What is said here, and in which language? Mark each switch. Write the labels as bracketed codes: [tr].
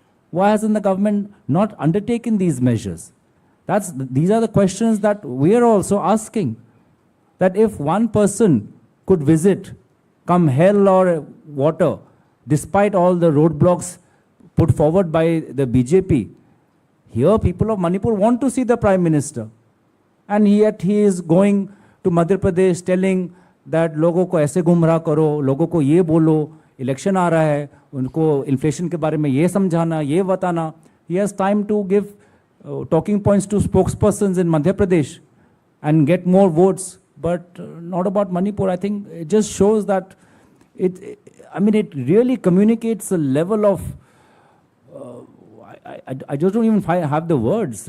[en] Why hasn't the government not undertaken these measures? These are the questions that we are also asking. That if one person could visit, come hell or water, despite all the roadblocks put forward by the BJP, here people of Manipur want to see the Prime Minister. And yet he is going to Madhya Pradesh telling that [hi] लोगों को ऐसे गुमराह करो, लोगों को ये बोलो, election आ रहा है, उनको inflation के बारे में ये समझाना, ये बताना. [en] He has time to give talking points to spokespersons in Madhya Pradesh and get more votes, but not about Manipur. I think it just shows that it really communicates a level of, I just don't even have the words.